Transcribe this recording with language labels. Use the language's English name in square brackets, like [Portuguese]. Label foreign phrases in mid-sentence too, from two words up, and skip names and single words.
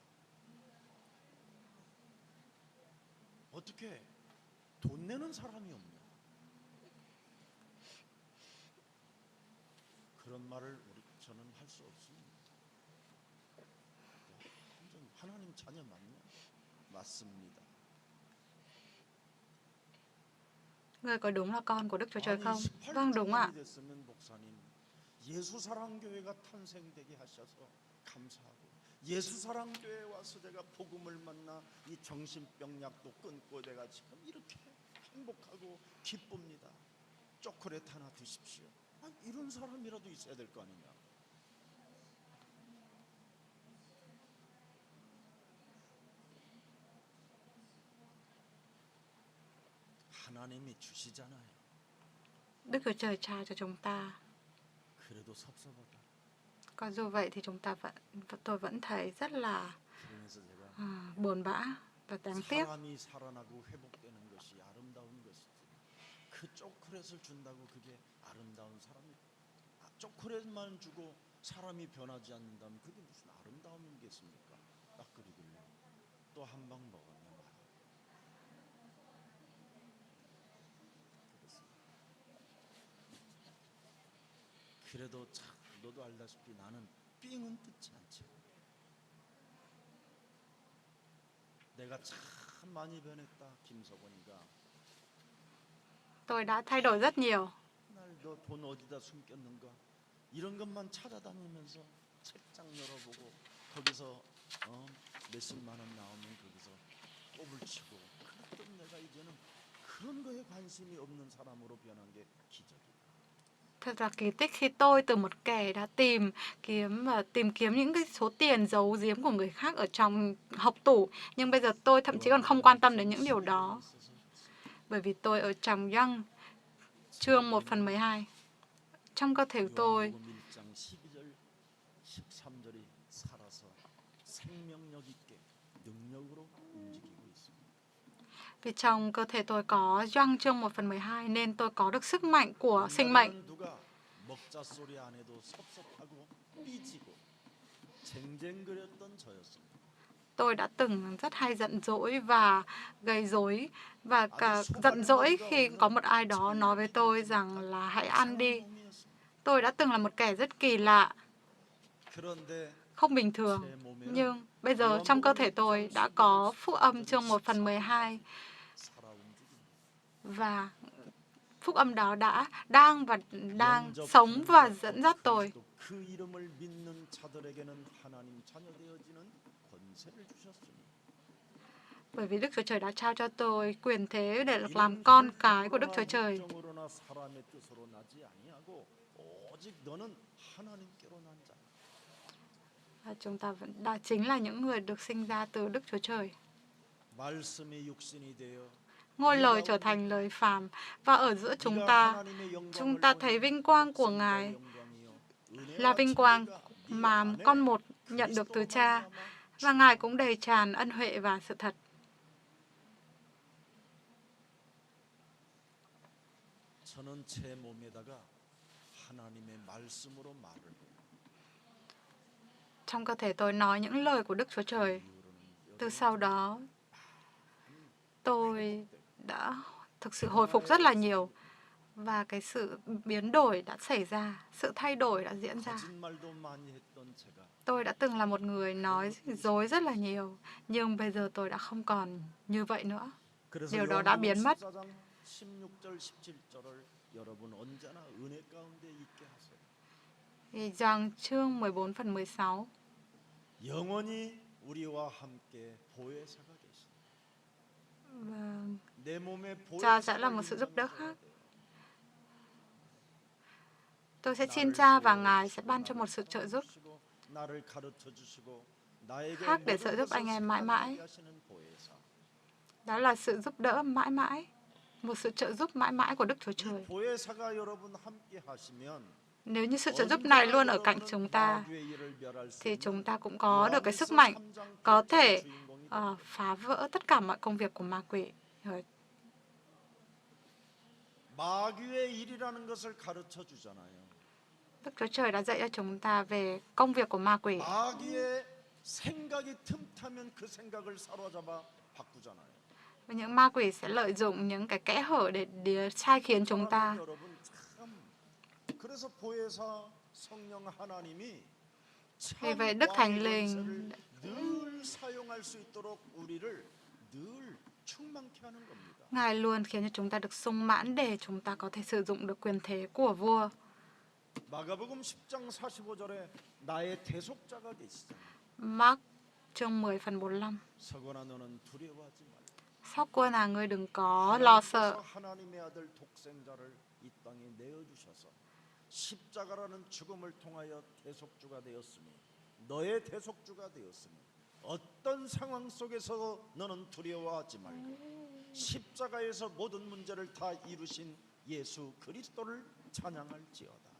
[Korean] 어떻게 돈 내는 사람이 없냐? 그런 말을 저는 할 수 없습니다. 하나님 자녀 맞냐? 맞습니다. [Vietnamese] Người có đúng là con của Đức Chúa Trời [Korean] 아니, [Vietnamese] không? Vâng, đúng ạ. [Korean] 18년이 됐으면 목사님 예수사랑교회가 탄생되게 하셔서 감사하고, 예수사랑교회에 와서 내가 복음을 만나 이 정신병약도 끊고 내가 지금 이렇게 행복하고 기쁩니다. 초콜릿 하나 드십시오. 아니, 이런 사람이라도 있어야 될 거 아니냐? 하나님이 주시잖아요. [Vietnamese] Đức Chúa Trời trao cho chúng ta. [Korean] 그래도 섭섭하다. [Vietnamese] Có dù vậy thì tôi vẫn thấy rất là [Korean] 그러면서 제가 [Vietnamese] buồn bã và đáng tiếc. [Korean] 사람이 살아나고 회복되는 것이 아름다운 것이지, 그 초콜릿을 준다고 그게 아름다운 사람이, 초콜릿만 주고 사람이 변하지 않는다면 그게 무슨 아름다움이겠습니까? 딱 그러길래 또 한 방 먹었냐 말이야. 그래도 참 너도 알다시피 나는 삥은 뜯지 않지. 내가 참 많이 변했다 김석원이가. [Vietnamese] Tôi đã thay đổi rất nhiều. [Korean] 날 너 돈 어디다 숨겼는가? 이런 것만 찾아다니면서 책장 열어보고 거기서 몇십만 원 나오면 거기서 꼽을 치고, 그랬던 내가 이제는 그런 거에 관심이 없는 사람으로 변한 게 기적이다. [Vietnamese] Thật là kỳ tích khi tôi từ một kẻ đã tìm kiếm những cái số tiền giấu giếm của người khác ở trong hộc tủ, nhưng bây giờ tôi thậm chí còn không quan tâm đến những điều đó. Bởi vì tôi ở trong Gioan chương 1/12. Trong cơ thể tôi, [Korean] 요한복음 1장 12절 13절이 살아서 생명력 있게 능력으로 움직이고 있습니다. [Vietnamese] vì trong cơ thể tôi có Gioan chương 1/12 nên tôi có được sức mạnh của sinh mệnh. [Korean] 옛날에는 누가 먹자 소리 안 해도 섭섭하고 삐지고 쟁쟁거렸던 저였습니다. [Vietnamese] Tôi đã từng rất hay giận dỗi và gây rối và cả giận dỗi khi có một ai đó nói với tôi rằng là hãy ăn đi. Tôi đã từng là một kẻ rất kỳ lạ, [Korean] 그런데 [Vietnamese] không bình thường. Nhưng bây giờ trong cơ thể tôi đã có phúc âm chương 1/12 [Korean] 살아 움직입니다. [Vietnamese] và phúc âm đó đang sống và dẫn dắt tôi. [Korean] 그 이름을 믿는 자들에게는 하나님 자녀 되어지는 권세를 주셨으니. [Vietnamese] Bởi vì Đức Chúa Trời đã trao cho tôi quyền thế để được làm con cái của Đức Chúa Trời. [Korean] 정으로나 사람의 뜻으로 나지 아니하고 오직 너는 하나님께로 난 자. [Vietnamese] Và chúng ta đã chính là những người được sinh ra từ Đức Chúa Trời. [Korean] 말씀이 육신이 되어 [Vietnamese] Ngôi lời trở thành lời phàm và ở giữa chúng ta thấy vinh quang của Ngài là vinh quang mà con một nhận được từ Cha, và Ngài cũng đầy tràn ân huệ và sự thật. [Korean] 저는 제 몸에다가 하나님의 말씀으로 말을 해요. [Vietnamese] Trong cơ thể tôi nói những lời của Đức Chúa Trời. Từ sau đó, tôi đã thực sự hồi phục rất là nhiều. Và cái sự biến đổi đã xảy ra, sự thay đổi đã diễn ra. [Korean] 거짓말도 많이 했던 제가 [Vietnamese] Tôi đã từng là một người nói dối rất là nhiều, nhưng bây giờ tôi đã không còn như vậy nữa. [Korean] 그래서 [Vietnamese] điều đó đã [Korean] 요한복음 [Vietnamese] biến mất. [Korean] 14장 16절 17절을 여러분 언제나 은혜 가운데 있게 하세요. [Vietnamese] Thì Giăng chương 14 phần 16. [Korean] 영원히 우리와 함께 보혜사가 계십니다. [Vietnamese] Và [Korean] 내 몸에 [Vietnamese] Cha sẽ là [Korean] 보혜사가 [Vietnamese] một sự giúp đỡ [Korean] 임장하셔야 [Vietnamese] khác. [Korean] 돼요. [Vietnamese] Tôi sẽ xin Cha và Ngài sẽ ban cho một sự trợ giúp [Korean] 나를 가르쳐 주시고 나에게 [Vietnamese] khác để trợ [Korean] 모든 [Vietnamese] giúp anh [Korean] 것을 [Vietnamese] em mãi mãi. [Korean] 하시는 보혜사. [Vietnamese] Đó là sự giúp đỡ mãi mãi, một sự trợ giúp mãi mãi của Đức Chúa [Korean] 이 [Vietnamese] Trời. [Korean] 보혜사가 여러분 함께 하시면 [Vietnamese] Nếu như sự trợ giúp này luôn ở cạnh chúng ta, thì chúng ta cũng có được cái sức mạnh có thể phá vỡ tất cả mọi công việc của ma quỷ. [Korean] 마귀의 일이라는 것을 가르쳐 주잖아요. [Vietnamese] Đức Chúa Trời đã dạy cho chúng ta về công việc của ma quỷ. [Korean] 마귀의 생각이 틈타면 그 생각을 사로잡아 바꾸잖아요. [Vietnamese] Và những ma quỷ sẽ lợi dụng những cái kẽ hở để sai khiến chúng ta. [Korean] 여러분 참 그래서 보혜사 성령 하나님이 [Vietnamese] Vì vậy [Korean] 참 [Vietnamese] Đức Thánh [Korean] 왕의 [Vietnamese] Linh [Korean] 권세를 늘 사용할 수 있도록 우리를 늘 충만케 하는 겁니다. [Vietnamese] Ngài luôn khiến cho chúng ta được sung mãn để chúng ta có thể sử dụng được quyền thế của vua. [Korean] 마가복음 10장 45절에 나의 대속자가 계시잖아요. [Vietnamese] Mark chương 10 phần 45. [Korean] 서거나 너는 두려워하지 말라. [Vietnamese] Sóc quân à, ngươi đừng có lo sợ. [Korean] 하나님의 아들 독생자를 이 땅에 내어 주셔서 십자가라는 죽음을 통하여 대속주가 되었으니 너의 대속주가 되었으니 어떤 상황 속에서 너는 두려워하지 말고 십자가에서 모든 문제를 다 이루신 예수 그리스도를 찬양할지어다.